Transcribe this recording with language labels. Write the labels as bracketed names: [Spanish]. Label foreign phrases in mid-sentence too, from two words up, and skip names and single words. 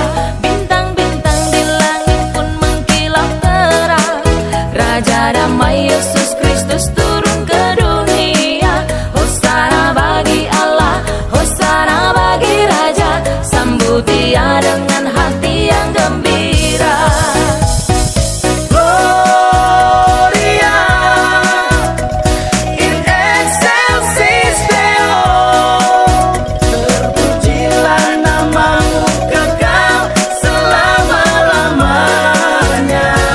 [Indonesian] Bintang-bintang di langit pun mengkilap terang, Raja damai Yesus Kristus turun ke dunia. Hosana bagi Allah, Hosana bagi Raja, sambut Dia dengan hati yang gembira. [Latin] Gloria in excelsis Deo, [Indonesian] terpujilah namamu kekal selama-lamanya.